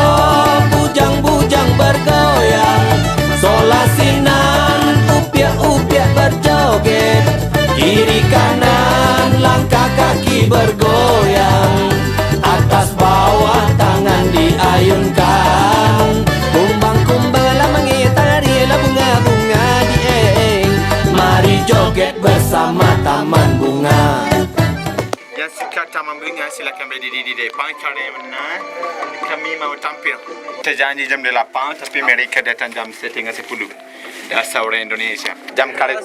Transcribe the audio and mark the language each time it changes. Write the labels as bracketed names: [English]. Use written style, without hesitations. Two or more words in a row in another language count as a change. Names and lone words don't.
[Malay] Bujang-bujang bergoyang, sol la si nan, upiak-upiak berjoget. Kiri kanan langkah kaki bergoyang, atas bawah tangan diayunkan. Kumbang-kumbang lah mengitari lah bunga-bunga dieng. Mari joget bersama taman bunga. Yang suka taman bunga silakan berdiri di depan kerana kami mau tampil. Terjanji jam 8 tapi mereka datang jam 9:30. Dasar orang Indonesia. Jam karet.